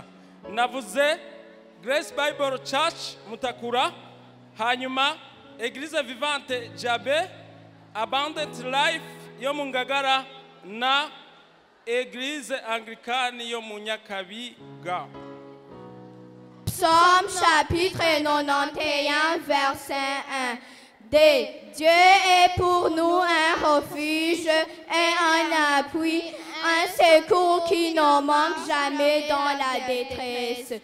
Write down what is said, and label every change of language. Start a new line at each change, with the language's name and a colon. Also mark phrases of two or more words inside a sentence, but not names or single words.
Rundi: Navuze Grace Bible Church Mutakura, hanyuma Église Vivante Jabe, Abundant Life yo mu Ngagara na Église Anglicane yo mu Nyakabiga.
French: Psaume chapitre 91 verset 1. D. Dieu est pour nous un refuge et un appui, un secours qui ne manque jamais dans la détresse.